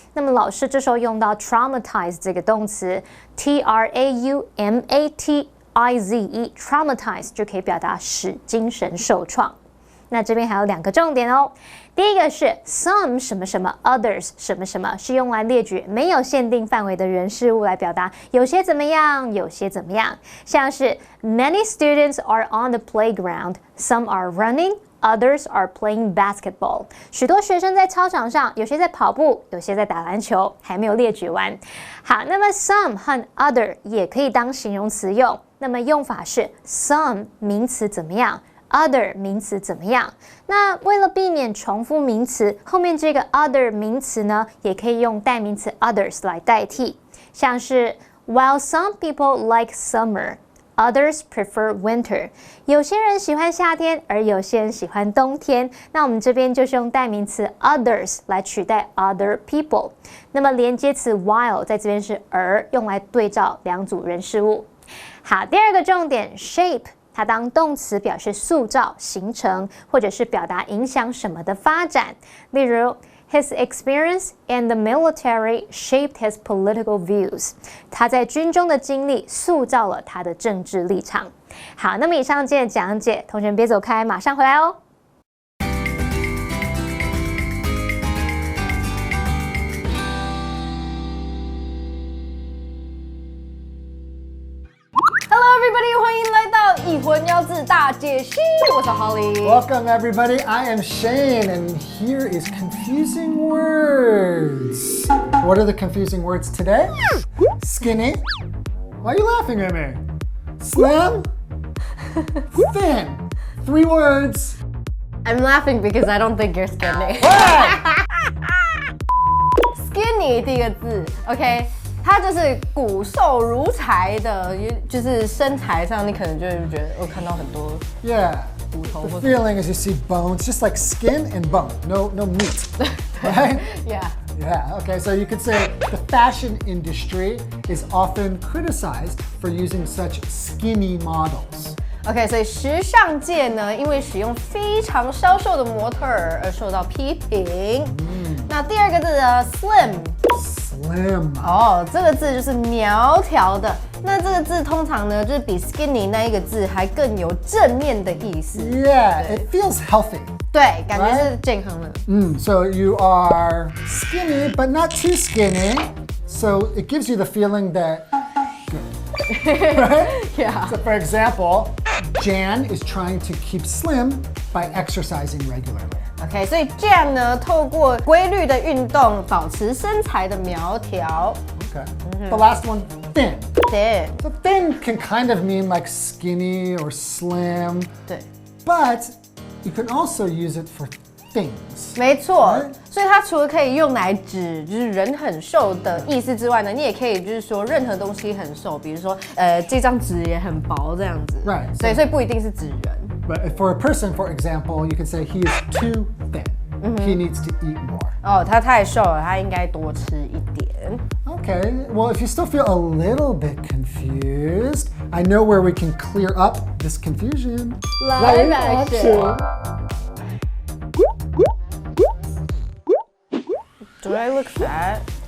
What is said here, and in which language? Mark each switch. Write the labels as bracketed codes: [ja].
[zh] 那么老师这时候用到 traumatize 这个动词 traumatize traumatize 就可以表达使精神受创。那这边还有2个重点哦。第一个是 some 什么什么 others 什么什么，是用来列举没有限定范围的人事物，来表达有些怎么样，有些怎么样。像是 [en] many students are on the playground, some are running, others are playing basketball. [zh] 许多学生在操场上，有些在跑步，有些在打篮球，还没有列举完。好，那么 some 和 other 也可以当形容词用，那么用法是 some 名词怎么样，other 名词怎么样？那为了避免重复名词，后面这个 other 名词呢，也可以用代名词 others 来代替。像是 [en] While some people like summer, others prefer winter. [zh] 有些人喜欢夏天，而有些人喜欢冬天。那我们这边就是用代名词 others 来取代 other people。那么连接词 while 在这边是而，用来对照2组人事物。好，第2个重点 shape。它当动词表示塑造、形成，或者是表达影响什么的发展。例如 [en] His experience in the military shaped his political views. [zh] 他在军中的经历塑造了他的政治立场。好，那么以上今天的讲解，同学们别走开，马上回来哦。 [en] Hello everybody， [zh] 欢迎来到一魂妖字大解析，我是 Holly。 [en] Welcome everybody, I am Shane, and here is confusing words. What are the confusing words today? Skinny. Why are you laughing at me? Slim. Thin. 3 words. I'm laughing because I don't think you're skinny. [zh] Skinny 第一个字 ，OK。它就是骨瘦如柴的，就是身材上你可能就会觉得我看到很多 骨头。 [en] The feeling is you see bones, just like skin and bone, no meat, right? Yeah. Yeah, okay, so you could say the fashion industry is often criticized for using such skinny models. [zh] OK， 所以时尚界呢，因为使用非常消瘦的模特儿而受到批评。那第二个字呢 ，slim。哦，这个字就是苗条的。那这个字通常呢，就是比 skinny 那一个字还更有正面的意思。 [en] Yeah, it feels healthy. [zh] 对，感觉是健康的。 [en] So you are skinny, but not too skinny. So it gives you the feeling that good. Right? Yeah. So for example, Jan is trying to keep slim by exercising regularly. [zh] OK， 所以这样呢，透过规律的运动，保持身材的苗条。 [en] Okay. The last one, thin. Thin， So thin can kind of mean like skinny or slim, [zh] 对， [en] but you can also use it for things. [zh] 没错。 [en] Right. [zh] 所以它除了可以用来指就是人很瘦的意思之外呢，你也可以就是说任何东西很瘦，比如说这张纸也很薄这样子。 [en] Right. [zh] 所以不一定是指人。 [en] But for a person, for example, you can say he is too thin. He needs to eat more. [zh] 哦，他太瘦了，他应该多吃一点。 [en] Okay, well, if you still feel a little bit confused, I know where we can clear up this confusion. Live action. Do I look fat?